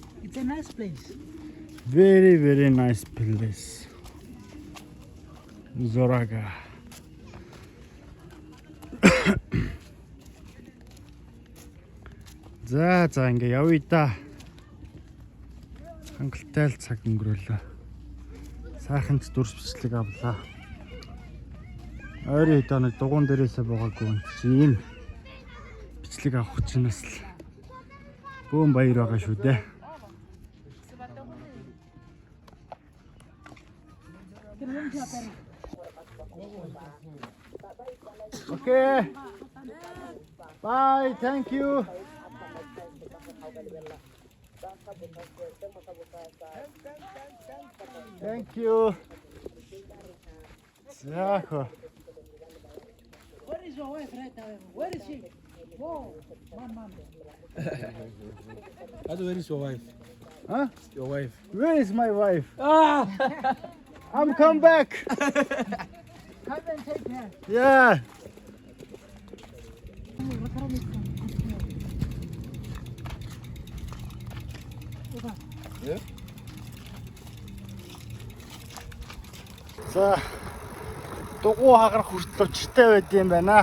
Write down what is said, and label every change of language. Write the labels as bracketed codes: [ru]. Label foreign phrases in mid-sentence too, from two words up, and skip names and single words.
[en] It's a nice place. Very, very nice place. Zoraga. [mn] За ингээ явъя да. Хангалттай л цаг өнгөрөөлөө. Сайхан ч дүрс бичлэг авлаа. Ойрын хэд хоног дугуун дээрээсээ буугаагүй юм. Бичлэг авах чинээс л бөөн баяр байгаа шүү дээ. [en] Okay. Bye. Thank you. Thank you. Zacho. Where is your wife right now? Where is she? Whoa, mom. Where is your wife? Huh? Your wife. Where is my wife? Ah! I'm come back. Come and take her. Yeah. [mn] За дугуй хагарах хүртэл өчтэй байд юм байна.